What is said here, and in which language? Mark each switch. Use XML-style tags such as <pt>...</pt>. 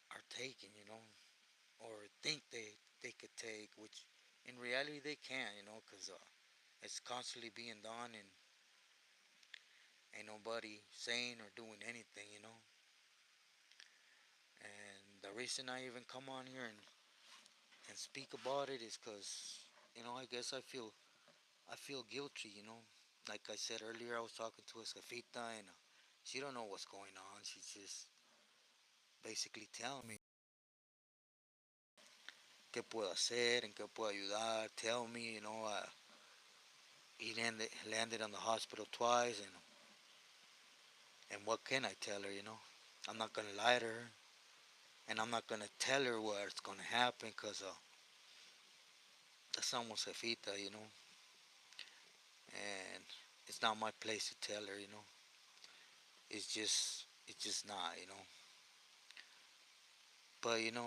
<en>taking, or think they could take, which in reality they can't, because it's constantly being done, and ain't nobody saying or doing anything, And the reason I even come on here and speak about it is because, I guess I feel guilty, Like I said earlier, I was talking to a Jefita, and she don't know what's going on. She's just basically telling me</en> <es>qué puedo hacer, en qué puedo ayudar.</es> <en>Tell me, he landed on the hospital twice, and what can I tell her, I'm not gonna lie to her, and I'm not gonna tell her what's gonna happen, cause that's almost Jefita, and it's not my place to tell her, it's just not, but</en>